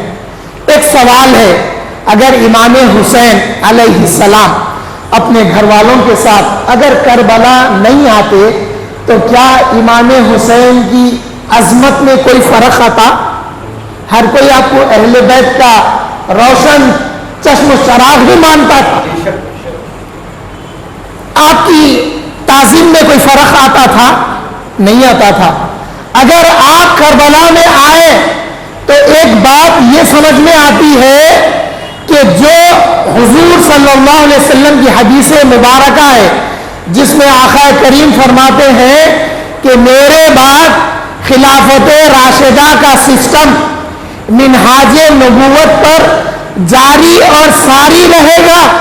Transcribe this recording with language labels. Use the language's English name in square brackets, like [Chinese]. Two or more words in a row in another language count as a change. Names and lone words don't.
[Urdu] ایک سوال ہے, اگر امام حسین علیہ السلام اپنے گھر والوں کے ساتھ اگر کربلا نہیں آتے تو کیا امام حسین کی عظمت میں کوئی فرق آتا؟ ہر کوئی آپ کو اہل بیت کا روشن چشم و چراغ بھی مانتا تھا. آپ کی تعظیم میں کوئی فرق آتا تھا؟ نہیں آتا تھا. اگر آپ کربلا میں آئے تو ایک بات یہ سمجھ میں آتی ہے کہ جو حضور صلی اللہ علیہ وسلم کی حدیث مبارکہ ہے جس میں آقا کریم فرماتے ہیں کہ میرے بعد خلافت راشدہ کا سسٹم منہاج نبوت پر جاری اور ساری رہے گا.